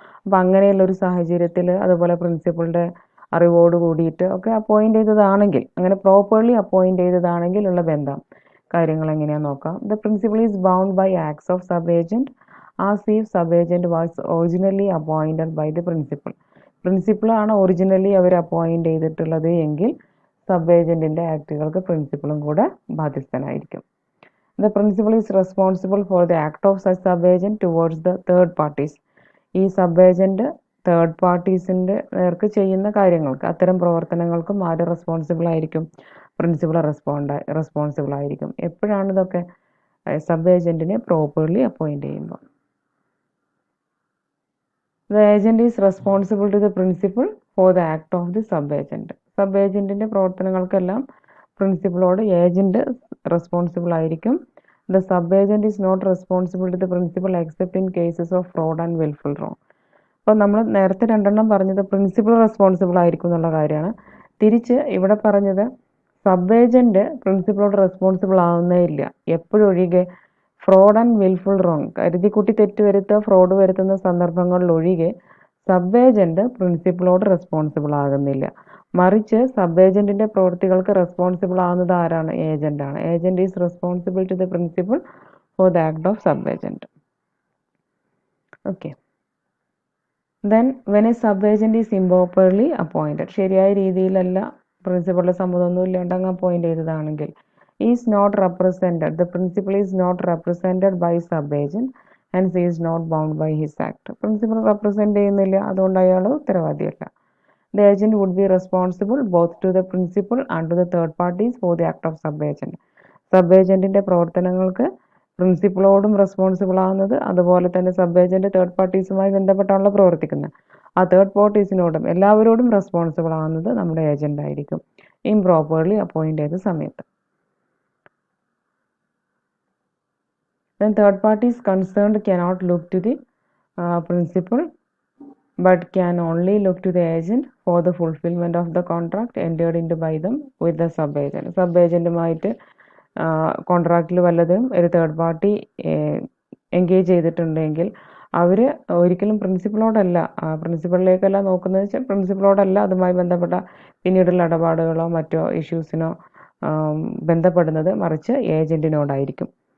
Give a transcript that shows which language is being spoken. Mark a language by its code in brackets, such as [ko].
[ml] അപ്പോൾ അങ്ങനെയുള്ള ഒരു സാഹചര്യത്തിൽ, അതുപോലെ പ്രിൻസിപ്പളുടെ അറിവോട് കൂടിയിട്ട് ഒക്കെ അപ്പോയിൻ്റ് ചെയ്തതാണെങ്കിൽ, അങ്ങനെ പ്രോപ്പർലി അപ്പോയിൻ്റ് ചെയ്തതാണെങ്കിൽ ഉള്ള ബന്ധം കാര്യങ്ങൾ എങ്ങനെയാണെന്ന് നോക്കാം. [en] The principal is bound by acts of sub agent as if sub agent was originally appointed by the principal. [ml] പ്രിൻസിപ്പളാണ് originally our appoint ചെയ്തിട്ടുള്ളത് എങ്കിൽ സബ് ഏജൻറ്റിൻ്റെ ആക്റ്റുകൾക്ക് പ്രിൻസിപ്പളും കൂടെ ബാധ്യസ്ഥനായിരിക്കും. [en] The principal is responsible for the act of such sub-agent towards the third parties. [ml] ഈ sub agent third പാർട്ടീസിൻ്റെ നേർക്ക് ചെയ്യുന്ന കാര്യങ്ങൾക്ക്, അത്തരം പ്രവർത്തനങ്ങൾക്കും ആര് റെസ്പോൺസിബിൾ ആയിരിക്കും? പ്രിൻസിപ്പൾ റെസ്പോൺസിബിൾ ആയിരിക്കും. എപ്പോഴാണ് ഇതൊക്കെ? സബ് ഏജൻറ്റിനെ പ്രോപ്പർലി അപ്പോയിൻറ്റ് ചെയ്യുമ്പോൾ. [en] The agent is responsible to the principal for the act of the sub-agent. [ml] Sub ഏജൻറ്റിൻ്റെ പ്രവർത്തനങ്ങൾക്കെല്ലാം പ്രിൻസിപ്പളോട് agent responsible ആയിരിക്കും. [en] The sub-agent is not responsible to the principal except in cases of fraud and willful wrong. [ml] അപ്പോൾ നമ്മൾ നേരത്തെ രണ്ടെണ്ണം പറഞ്ഞത് principal responsible ആയിരിക്കും എന്നുള്ള കാര്യമാണ്. തിരിച്ച് ഇവിടെ പറഞ്ഞത് സബ് ഏജൻറ്റ് പ്രിൻസിപ്പളോട് റെസ്പോൺസിബിൾ ആവുന്നേ ഇല്ല. എപ്പോഴൊഴികെ? ഫ്രോഡ് ആൻഡ് വിൽഫുൾ റോങ്, കരുതിക്കുട്ടി തെറ്റ് വരുത്തുക, ഫ്രോഡ് വരുത്തുന്ന സന്ദർഭങ്ങളിലൊഴികെ സബ് ഏജൻറ്റ് പ്രിൻസിപ്പളോട് റെസ്പോൺസിബിൾ ആകുന്നില്ല. മറിച്ച് സബ് ഏജൻറ്റിൻ്റെ പ്രവൃത്തികൾക്ക് റെസ്പോൺസിബിൾ ആവുന്നത് ആരാണ്? ഏജൻ്റാണ്. [en] Agent is responsible to the principal for the act of sub agent. Okay. Then when a sub agent is improperly appointed, [ml] ശരിയായ രീതിയിലല്ല, പ്രിൻസിപ്പളുടെ സമ്മതമൊന്നും ഇല്ലാണ്ട് അങ്ങ് appoint ചെയ്തതാണെങ്കിൽ, [en] Is not represented, the principal is not represented by sub agent and is not bound by his act. [ml] Principal represent ചെയ്യുന്നില്ല, അതുകൊണ്ട് അയാൾ ഉത്തരവാദിയല്ല. [en] The agent would be responsible both to the principal and to the third parties for the act of sub-agent. [ml] സബ്-ഏജൻറ്റിൻ്റെ പ്രവർത്തനങ്ങൾക്ക് പ്രിൻസിപ്പളോടും responsible ആവുന്നത്, അതുപോലെ തന്നെ sub-agent third പാർട്ടീസുമായി ബന്ധപ്പെട്ടാണല്ലോ പ്രവർത്തിക്കുന്നത്. ആ third പാർട്ടീസിനോടും എല്ലാവരോടും റെസ്പോൺസിബിൾ ആവുന്നത് നമ്മുടെ ഏജൻ്റ് ആയിരിക്കും, ഇംപ്രോപ്പർലി അപ്പോയിൻറ്റ് ചെയ്ത സമയത്ത്. [en] Then third parties concerned cannot look to the principal but can only look to the agent for the fulfillment of the contract entered into by them with the sub-agent. [ml] സബ്-ഏജൻറ്റുമായിട്ട് കോൺട്രാക്റ്റിൽ വല്ലതും ഒരു third party engage ചെയ്തിട്ടുണ്ടെങ്കിൽ അവർ ഒരിക്കലും പ്രിൻസിപ്പളോടല്ല, പ്രിൻസിപ്പളിലേക്കല്ല നോക്കുന്നത് വെച്ചാൽ പ്രിൻസിപ്പളോടല്ല അതുമായി ബന്ധപ്പെട്ട പിന്നീടുള്ള ഇടപാടുകളോ മറ്റോ ഇഷ്യൂസിനോ ബന്ധപ്പെടുന്നത്, മറിച്ച് ഏജൻറ്റിനോടായിരിക്കും.